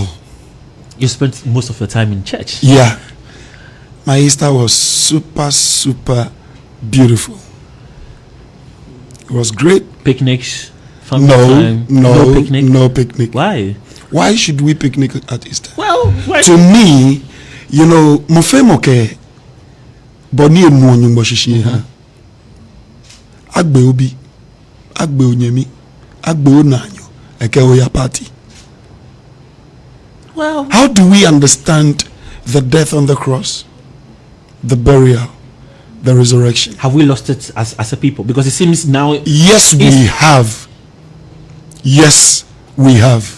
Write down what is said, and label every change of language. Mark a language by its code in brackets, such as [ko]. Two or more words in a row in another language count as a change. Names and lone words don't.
[en] You spent most of your time in church. Yeah, my Easter was super beautiful. It was great. Picnics. No picnic. No picnic. Why? Why should we picnic at Easter? Well, to me, [gaa] mo fe mo ke boni enu onyu mo shishi ha. Agbe obi, agbe onyemi, agbe onanyo, eke oya party. [en] Well, how do we understand the death on the cross, the burial, the resurrection? Have we lost it as a people? Because it seems now. Yes, we have. Yes, we have.